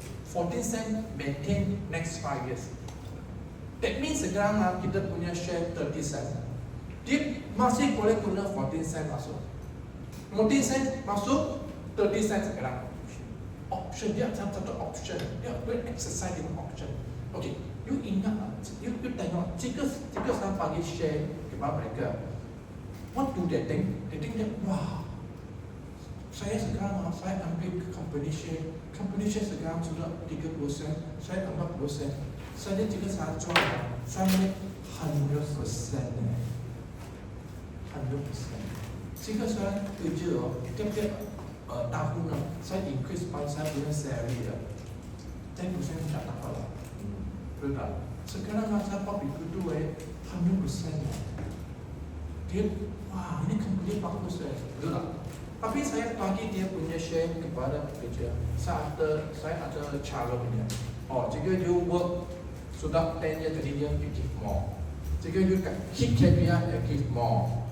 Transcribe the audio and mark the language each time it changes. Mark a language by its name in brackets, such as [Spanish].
[English] 14 cent maintain next 5 years. [Malay] That means sekarang kita punya share 30 cent. Dia masih boleh guna 14 cent masuk. 14 cent masuk, 30 cent sekarang. Option dia satu option. Dia boleh exercise dengan option. Okay, you ingat you tengok jika saya bagi share kepada mereka, [English] what do they think? They think that wow, [Malay] saya sekarang saya ambil company share sekarang sudah 30%, saya 40%. Saya jika saya jual, saya make 100%. 100%. Jika saya kerja, tiap-tiap tahun saya increase saya punya salary 10% tak dapat lah. Betul tak? Sekarang saya public itu 100%. Dia, wah ini company bagus betul tak? Tapi saya bagi dia punya share kepada pekerja. Saya ada cara punya. [English] Jika you work sudah 10 years, 20 years, you give more. Jika you hit KPI, you give more.